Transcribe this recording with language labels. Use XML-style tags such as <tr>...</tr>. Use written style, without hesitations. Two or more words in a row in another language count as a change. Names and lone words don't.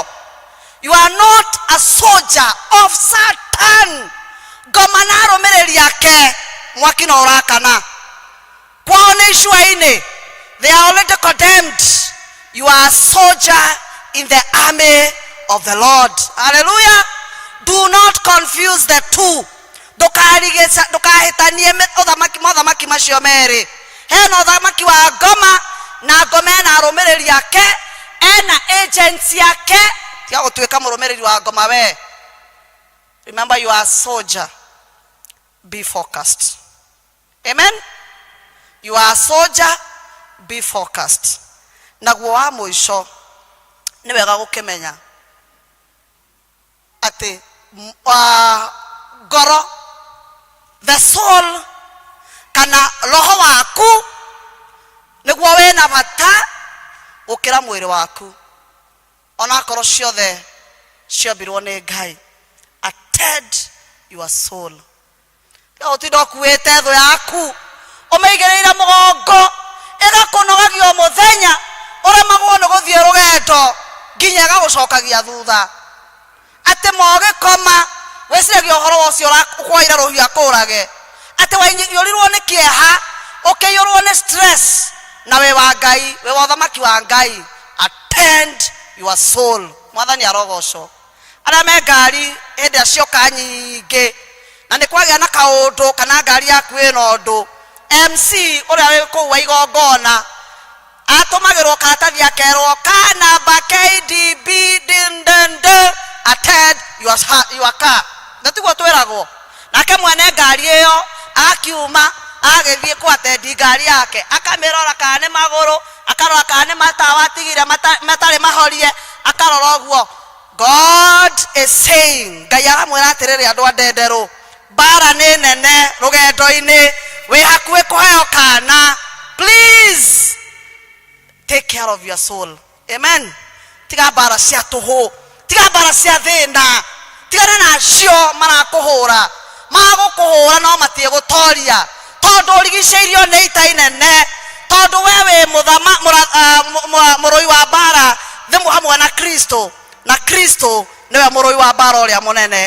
<en>You are not a soldier of Satan.</en> <ki>Ngoma na arũmĩrĩri yake mwaki no ũrakana. Kwao nĩ icua-inĩ.</ki> <en>They are already condemned. You are a soldier in the army of the Lord. Hallelujah. Do not confuse the two.</en> <ki>Ndũkahĩtanie mothamaki macio merĩ. Hena ũthamaki wa ngoma na ngoma ena arũmĩrĩri yake, ena agents yake. Tiga gũtuĩka mũrũmĩrĩri wa ngoma we.</ki> <en>Remember, you are a soldier. Be focused. Amen. You are a soldier. Be focused.</en> <ki>Naguo wa mũico nĩ wega gũkĩmenya atĩ ngoro,</ki> <en>the soul,</en> <ki>kana roho waku nĩguo wĩna bata gũkĩra mwĩrĩ waku. Ona korwo ciothe ciombirwo nĩ Ngai.</ki> <en>Attend your soul.</en> <ki>Ũtinda ũkuĩte thũ yaku ũmĩigĩrĩire mũgongo, ĩgakũnogagio mũthenya, ũremagwo nĩ gũthiĩ rũgendo nginya ĩgagũcokagia thutha. Atĩ mogĩkoma wĩciragia ũhoro ũcio ũkwoire rũhiũ akũrage. Atĩ waiyũrirwo nĩ kĩeha, ũkĩiyũrwo nĩ stress, na we wa Ngai, we wa ũthamaki wa Ngai.</ki> <en>Attend your soul.</en> <ki>Mwathani arogocwo. Arĩa me ngari hĩndĩ cioka nyingĩ na nĩ kwagĩa na kaũndũ kana ngari yaku ĩna ũndũ, MC ũrĩa wĩ kũu wa igongona atũmagĩrwo karatathi akerwo ka namba KDB dindende,</ki> <en>attend your car.</en> <ki>Na tiguo twĩragwo. Nake mwene ngari ĩyo akiuma agĩthiĩ kwatendi ngari yake, akamĩrora kana nĩ magũrũ, akarora kana nĩ matawa atigire matarĩ mahorie, akarora ũguo.</ki> <en>God is saying,</en> <ki>Ngai aramwĩra atĩrĩrĩ andũ a ndenderũ, mbara nĩ nene rũgendo-inĩ, wĩ hakuhĩ kũheo kana.</ki> <en>Please take care of your soul. Amen.</en> <ki>Tiga mbara cia tũhũ, tiga mbara cia thĩna, tigana nacio marakũhũra. Magũkũhũra no matiĩgũtoria, tondũ ũrigicĩirio nĩ ita inene, tondũ we wĩ mũrũi wa mbara thimũ hamwe na Kristo, na Kristo nĩwe mũrũi wa mbara ũrĩa mũnene.</ki>